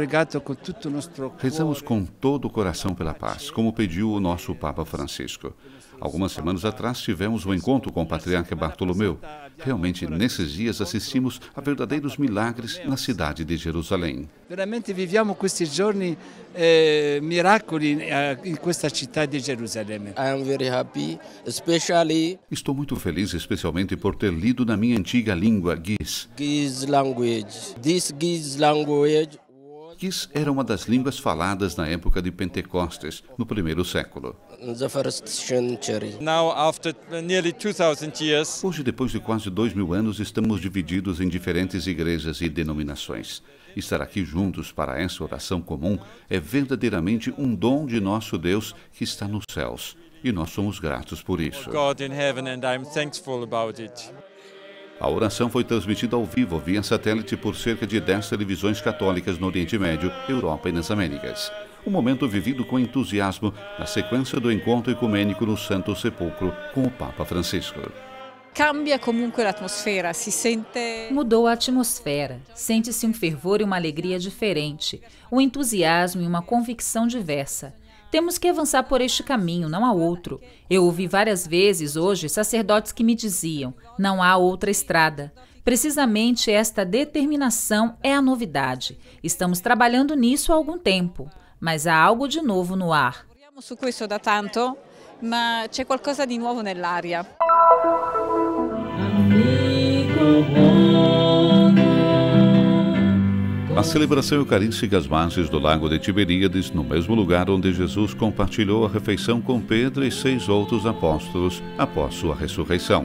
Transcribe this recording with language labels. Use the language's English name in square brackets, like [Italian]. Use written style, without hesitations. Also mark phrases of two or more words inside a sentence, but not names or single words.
[Portuguese] Rezamos com todo o coração pela paz, como pediu o nosso Papa Francisco. Algumas semanas atrás tivemos um encontro com o patriarca Bartolomeu. Realmente, nesses dias, assistimos a verdadeiros milagres na cidade de Jerusalém. [Italian] Veramente viviamo questi giorni miracoli in questa città di Gerusalemme. [English] I am very happy, especially [Portuguese] Estou muito feliz, especialmente por ter lido na minha antiga língua Giz. [English] Giz language. This Giz language [Portuguese] Giz era uma das línguas faladas na época de Pentecostes, no primeiro século. [English] in the first century. Now, after nearly 2,000 years, [Portuguese] Hoje, depois de quase 2000 anos, estamos divididos em diferentes igrejas e denominações. Estar aqui juntos para essa oração comum é verdadeiramente um dom de nosso Deus que está nos céus. E nós somos gratos por isso. [English] God in heaven, and I'm thankful about it. [Portuguese] A oração foi transmitida ao vivo via satélite por cerca de 10 televisões católicas no Oriente Médio, Europa e nas Américas. Um momento vivido com entusiasmo na sequência do encontro ecumênico no Santo Sepulcro com o Papa Francisco. [Italian] Cambia comunque l'atmosfera, si sente... [Portuguese] Mudou a atmosfera, sente-se um fervor e uma alegria diferente, um entusiasmo e uma convicção diversa. Temos que avançar por este caminho, não há outro. Eu ouvi várias vezes hoje sacerdotes que me diziam, não há outra estrada. Precisamente esta determinação é a novidade. Estamos trabalhando nisso há algum tempo, mas há algo de novo no ar. [Italian] Lavoriamo su questo da tanto, ma c'è qualcosa di nuovo nell'aria. [Portuguese] A celebração eucarística às margens do lago de Tiberíades, no mesmo lugar onde Jesus compartilhou a refeição com Pedro e 6 outros apóstolos após sua ressurreição.